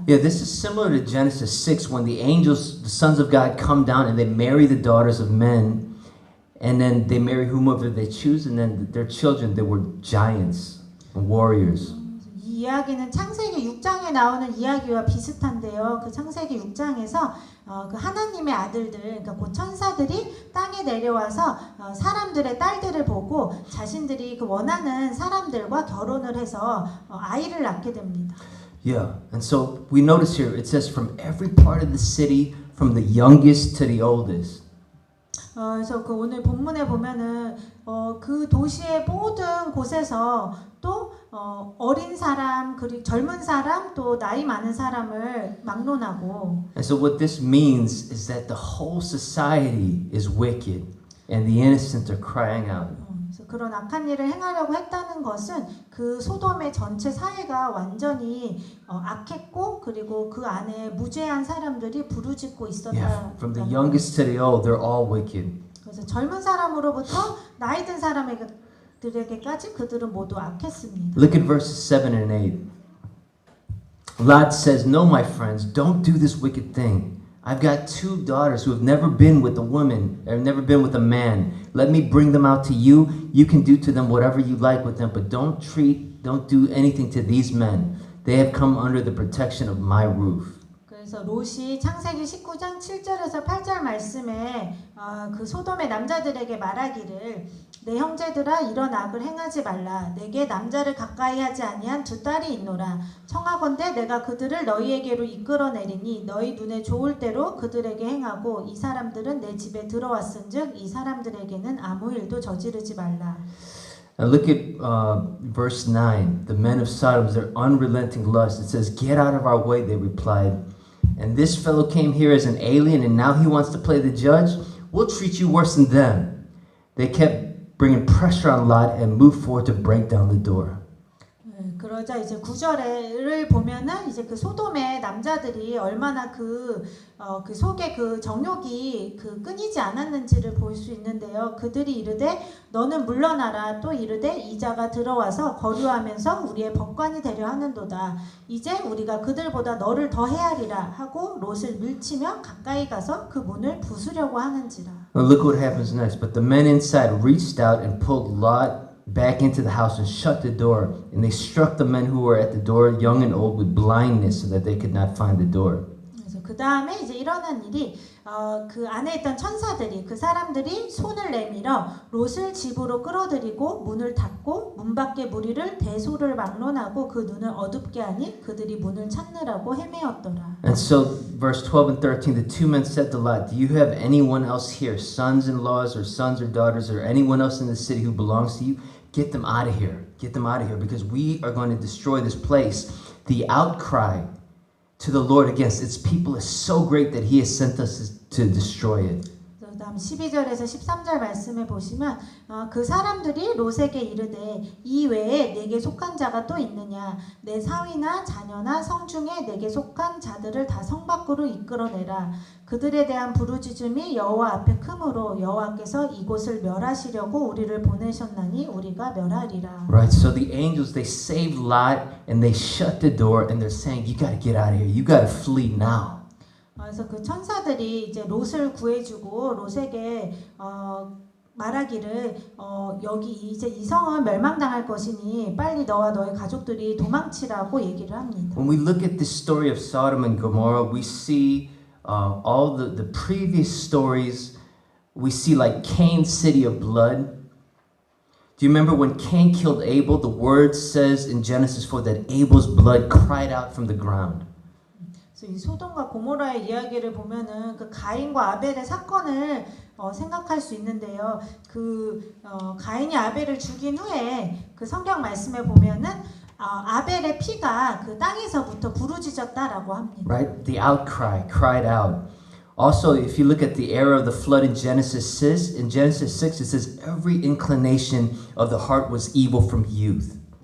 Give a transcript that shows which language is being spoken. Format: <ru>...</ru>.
<en>Yeah, this is similar to Genesis 6 when the angels, the sons of God, come down and they marry the daughters of men, and then they marry whomever they choose, and then their children, they were giants and warriors.</en> <ko>이 이야기는 창세기 6장에 나오는 이야기와 비슷한데요. 그 창세기 6장에서 그 하나님의 아들들, 그러니까 그 천사들이 땅에 내려와서 사람들의 딸들을 보고 자신들이 그 원하는 사람들과 결혼을 해서 아이를 낳게 됩니다.</ko> <en>Yeah, and so we notice here it says from every part of the city, from the youngest to the oldest.</en> <ko>그래서 그 오늘 본문에 보면은 그 도시의 모든 곳에서 또 어린 사람 그리고 젊은 사람 또 나이 많은 사람을 막론하고.</ko> <en>And so what this means is that the whole society is wicked and the innocent are crying out.</en> <ko>그래서 그런 악한 일을 행하려고 했다는 것은 그 소돔의 전체 사회가 완전히 악했고 그리고 그 안에 무죄한 사람들이 부르짖고 있었다.</ko> <en>Yeah, from the youngest to the old, they're all wicked.</en> <ko>그래서 젊은 사람으로부터 나이 든 사람들에게까지 그들은 모두 악했습니다.</ko> <en>Look at verses 7 and 8. Lot says, "No, my friends, don't do this wicked thing. I've got 2 daughters who have never been with a woman, or never been with a man. Let me bring them out to you. You can do to them whatever you like with them, but don't do anything to these men. They have come under the protection of my roof."</en> <ko>그래서 롯이 창세기 19장 7절에서 8절 말씀에 그 소돔의 남자들에게 말하기를 내 형제들아 이런 악을 행하지 말라. 내게 남자를 가까이 하지 아니한 2 딸이 있노라. 청하건대 내가 그들을 너희에게로 이끌어내리니 너희 눈에 좋을 대로 그들에게 행하고 이 사람들은 내 집에 들어왔은즉 이 사람들에게는 아무 일도 저지르지 말라.</ko> <en>Now look at verse 9. The men of Sodom, their unrelenting lust. It says, "Get out of our way," they replied. "And this fellow came here as an alien and now he wants to play the judge? We'll treat you worse than them." They kept bringing pressure on Lot and moved forward to break down the door.</en> <ko>그러자 이제 9절을 보면은 이제 그 소돔의 남자들이 얼마나 그 속에 그 정욕이 끊이지 않았는지를 볼 수 있는데요. 그들이 이르되 너는 물러나라. 또 이르되 이자가 들어와서 거류하면서 우리의 법관이 되려 하는도다. 이제 우리가 그들보다 너를 더 헤아리라 하고 롯을 밀치며 가까이 가서 그 문을 부수려고 하는지라.</ko> <en>Now look what happens next. But the men inside reached out and pulled Lot back into the house and shut the door. And they struck the men who were at the door, young and old, with blindness so that they could not find the door.</en> <ko>그래서 그 다음에 이제 일어난 일이 그 안에 있던 천사들이 그 사람들이 손을 내밀어 롯을 집으로 끌어들이고 문을 닫고 문 밖의 무리를 대소를 막론하고 그 눈을 어둡게 하니 그들이 문을 찾느라고 헤매었더라.</ko> <en>And so verse 12 and 13, the 2 men said to Lot, "Do you have anyone else here, sons-in-laws or sons or daughters or anyone else in the city who belongs to you? Get them out of here. Get them out of here because we are going to destroy this place." The outcry to the Lord against its people is so great that he has sent us to destroy it.</en> <ko>다음 12절에서 13절 말씀에 보시면 그 사람들이 롯에게 이르되 이 외에 내게 속한 자가 또 있느냐 내 사위나 자녀나 성중에 내게 속한 자들을 다 성 밖으로 이끌어내라. 그들에 대한 부르짖음이 여호와 앞에 크므로 여호와께서 이곳을 멸하시려고 우리를 보내셨나니 우리가 멸하리라.</ko> <en>Right, so the angels, they saved Lot and they shut the door and they're saying, "You got to get out of here. You got to flee now."</en> <ko>그래서 그 천사들이 이제 롯을 구해주고 롯에게 말하기를 여기 이제 이 성은 멸망당할 것이니 빨리 너와 너의 가족들이 도망치라고 얘기를 합니다.</ko> <en>When we look at the story of Sodom and Gomorrah, we see all the previous stories. We see like Cain's city of blood. Do you remember when Cain killed Abel? The word says in Genesis 4 that Abel's blood cried out from the ground.</en> <ko>이 소돔과 고모라의 이야기를 보면은 그 가인과 아벨의 사건을 생각할 수 있는데요. 가인이 아벨을 죽인 후에 그 성경 말씀에 보면은 아벨의 피가 그 땅에서부터 부르짖었다라고 합니다.</ko> <en>Right? The outcry cried out. Also, if you look at the era of the flood in Genesis 6, it says every inclination of the heart was evil from youth.</en>